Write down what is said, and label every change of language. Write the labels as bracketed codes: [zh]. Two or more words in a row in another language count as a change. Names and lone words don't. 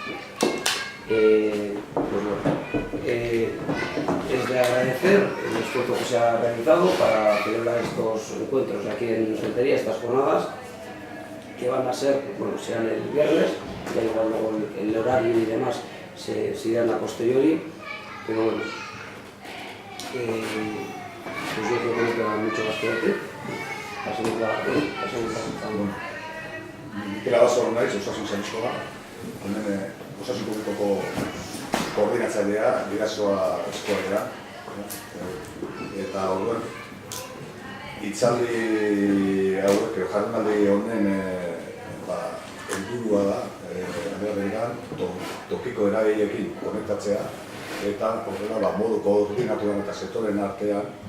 [es] Es de agradecer el esfuerzo que se ha realizado para celebrar estos encuentros aquí en Rentería, estas jornadas, que van a ser, serán el viernes, ya igual luego el horario y demás se irán a posteriori, pero bueno, pues yo creo que no queda mucho más que decir. Pasemos la [eu] Mikel Abasolo naiz, osasun zainzkoa, hemen osasun publikoko koordinatzailea, Bidasoa eskualdera. Eta orduan, hitzaldi hauek, jardunaldi honen helburua da, tokiko eragileekin konektatzea, eta horrela modu koordinatuan eta sektoren artean